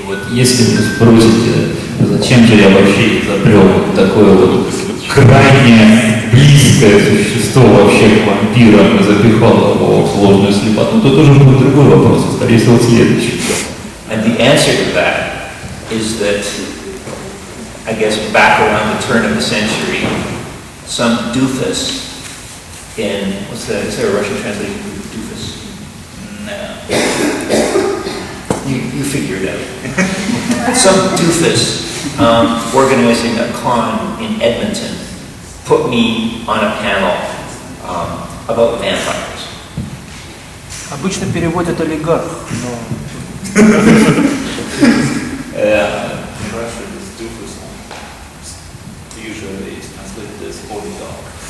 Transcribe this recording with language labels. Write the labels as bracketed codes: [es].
[ru] Если вы спросите, зачем же я вообще изобрел такое вот крайне близкое существо вообще к вампирам и запихал его в сложную слепоту, то тоже будет другой вопрос, скорее всего, следующий. [en] And the answer to that is that, I guess, back around the turn of the century, some doofus in, is there a Russian translation for doofus? No. You figure it out. Some doofus organizing a con in Edmonton put me on a panel about vampires. [ru] Обычно переводят олигарх, но... [en] In Russia, this doofus usually is translated as oligarch.